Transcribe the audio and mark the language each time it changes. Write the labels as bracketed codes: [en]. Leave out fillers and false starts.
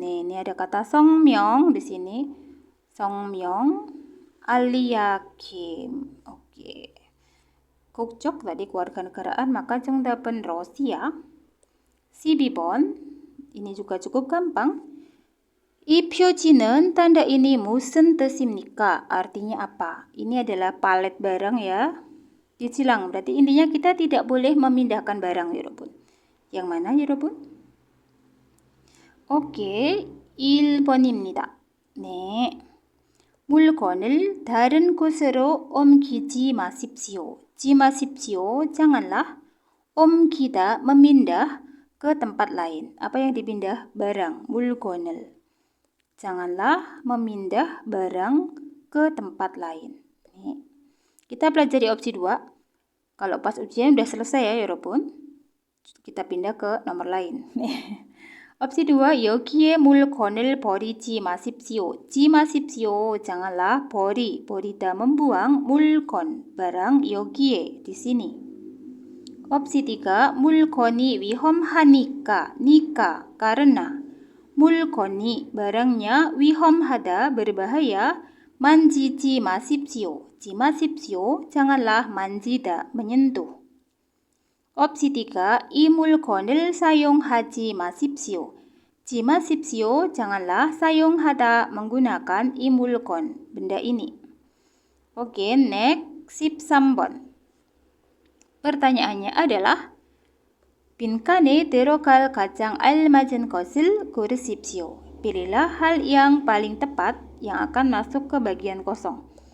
[id] Nih, ini ada kata 성명 di sini. 성명, Alia Kim. Oke. 국적 tadi kewarganegaraan, maka 정답은 Rusia. 12번, ini juga cukup gampang. [ko] 이 표지는 [id] tanda ini [ko] 무슨 뜻입니까? [id] Artinya apa? Ini adalah palet barang ya. Dicilang, berarti intinya kita tidak boleh memindahkan barang, 여러분. Yang mana, 여러분? Oke, [ko] 1번입니다. 네. 물건을 다른 곳으로 옮기지 마십시오. [id] Janganlah 옮기다, memindah ke tempat lain. Apa yang dipindah? Barang. 물건을. Janganlah memindah barang ke tempat lain. Nih. Kita pelajari opsi 2. Kalau pas ujian udah selesai ya, 여러분. Kita pindah ke nomor lain. opsi 2. [ko] 여기에 물건을 버리지 마십시오. [id] janganlah 버리다 membuang, 물건, barang, 여기에, di sini. opsi 3. [ko] 물건이 위험하니까, karena. 물건이, barangnya, 위험하다, berbahaya, 만지지 마십시오. [id] janganlah manjida, menyentuh. opsi 3. [ko] 이 물건을 사용하지 마십시오. [id] janganlah 사용하다, menggunakan, [ko] 이 물건, [id] benda ini. [en] Oke, next, 13번. [id] Pertanyaannya adalah [ko] 빈칸에 들어갈 가장 알맞은 것을 고르십시오. [id] Pilihlah hal yang paling tepat yang akan masuk ke bagian kosong.